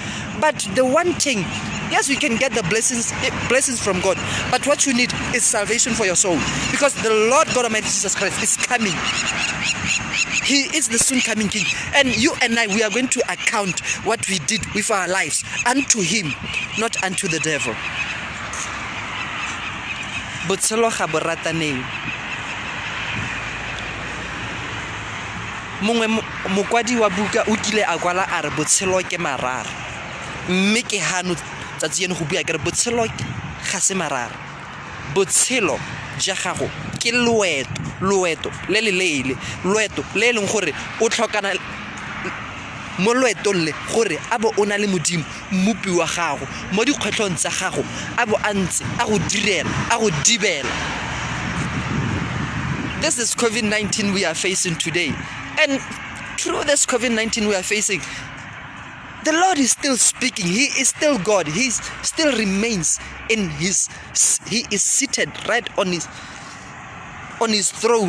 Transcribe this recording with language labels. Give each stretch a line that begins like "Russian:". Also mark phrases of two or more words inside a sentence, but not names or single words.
English: But the one thing, yes, we can get the blessings from God, but what you need is salvation for your soul, because the Lord God Almighty Jesus Christ is coming. He is the soon coming King, and you and I, we are going to account what we did with our lives unto Him, not unto the devil.
Tswana: Botshelo ga bo rataneng. Mongwe mokwadi wa buka o kile a kwala a re botshelo ke marara, mme ke hano tsatsi ene go bua ke re botshelo ga se marara. Botshelo ja gago ke loeto le leele, loeto le leng gore o tlhokana mo loetong le gore a bo o na le modimo mmupi wa gago mo dikgwetlhong tsa gago a bo a ntse a go direla a go dibela.
English: This is COVID-19 we are facing today. And through this COVID-19 we are facing, the Lord is still speaking. He is still God. He still remains in He is seated right on his throne.